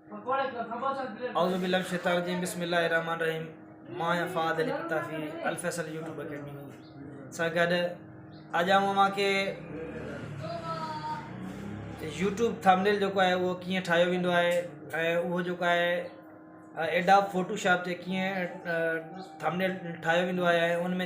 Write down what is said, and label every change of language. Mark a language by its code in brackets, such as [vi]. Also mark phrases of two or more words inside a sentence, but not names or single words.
[ar] أعوذ بالله من الشيطان الرجيم بسم الله الرحمن الرحيم. [sd] मां फ़ादिल किताफ़ी अल फैसल यूट्यूब अकेडमी सां गॾु अॼु मां के [en] YouTube thumbnail [sd] जेको आहे उहो कीअं ठाहियो वेंदो आहे ऐं उहो जेको आहे एडोब फोटोशॉप ते कीअं थंबनेल ठाहियो वेंदो आहे ऐं उन में